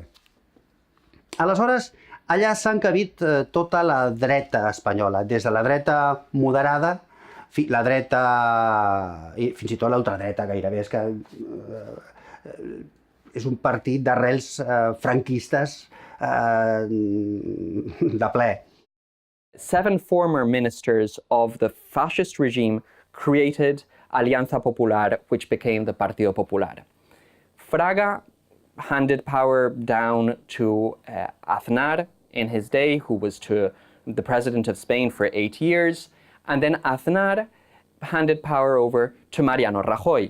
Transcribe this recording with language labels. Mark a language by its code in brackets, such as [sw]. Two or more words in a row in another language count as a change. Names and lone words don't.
[ca] Aleshores, allà s'ha encabit tota la dreta espanyola, des de la dreta moderada, la dreta, i fins i tot l'ultradreta gairebé, és un partit d'arrels franquistes de ple. [en] 7 former ministers of the fascist regime created Alianza Popular, which became the Partido Popular. Fraga handed power down to Aznar in his day, who was the president of Spain for 8 years, and then Aznar handed power over to Mariano Rajoy.